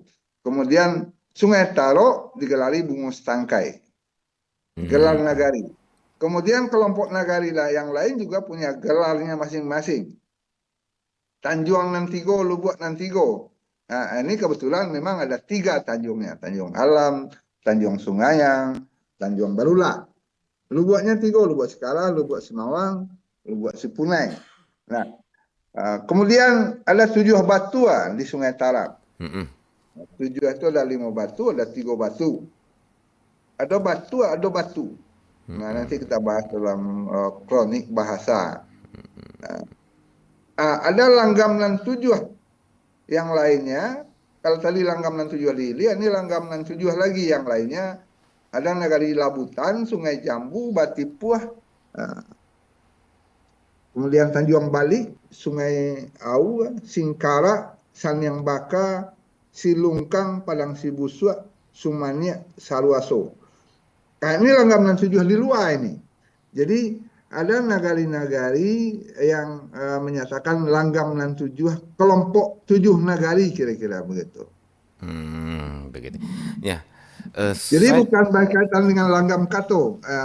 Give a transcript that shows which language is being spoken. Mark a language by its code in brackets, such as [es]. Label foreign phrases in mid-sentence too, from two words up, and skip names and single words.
[id] Kemudian Sungai Taro digelari Bungus Tangkai. Gelar nagari. Kemudian kelompok nagari yang lain juga punya gelarnya masing-masing. Tanjung Nantigo, Lubuk Nantigo. Nah, ini kebetulan memang ada 3 tanjungnya. Tanjung Alam, Tanjung Sungayang, Tanjung Barula. Lubuknya 3, Lubuk Sekala, Lubuk Semawang, Lubuk Sipunai. Nah, kemudian ada 7 batuan di Sungai Tarap. 7 itu ada 5 batu, ada 3 batu. Ada batu. Nah, nanti kita bahas dalam kronik bahasa. Ada langgam 67 yang lainnya. Kalau tadi langgam 67 di Hilia, ini langgam 67 lagi yang lainnya. Ada nagari Labutan, Sungai Jambu, Batipuah, kemudian Tanjung Balik, Sungai Au, Singkara, Sanyang Baka, Silungkang, Padang Sibusua, Sumania, Saruaso. Nah, ini langgam 67 di luar ini. Jadi ada nagari-nagari yang menyatakan langgam 67 kelompok 7 nagari kira-kira begitu. Begitu. Ya. Jadi bukan berkaitan dengan langgam Kato.